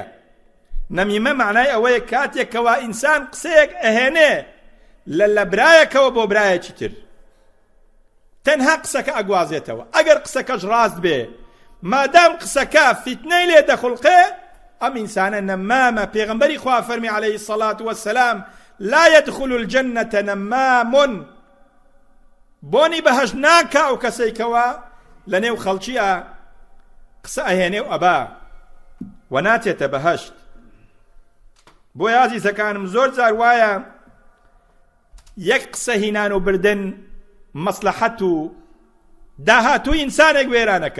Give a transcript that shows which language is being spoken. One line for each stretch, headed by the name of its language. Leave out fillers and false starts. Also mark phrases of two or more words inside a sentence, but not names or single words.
Central Kurdish: نەمیمە معنای ئەوەیە کاتێک کەوا ئینسان قسەیەک ئەهێنێ لە برایەکەوە بۆ برایەکی تر، تەنها قسەکە ئەگوازێتەوە. ئەگەر قسەکەش ڕاست بێ، مادام قسەکە فتنەی لێ دەخڵقێ، ئەم ئینسانە نەمامە. پێغەمبەری خوا فەرمی
Arabic: عەلەیهی سەڵات وەسەلام لا يدخل الجنة نەمام،
Central Kurdish: بۆنی بەهەشت ناکا ئەو کەسەی کەوا لە نێو خەڵکیە قسە ئەهێنێ و ئەبا و ناتێتە بەهەشت. بۆ یازیزەکانم زۆر جار وایە یەک قسە هینان و بردن مەسلەحەت و داهاتووی ئینسانێک وێرانەکە.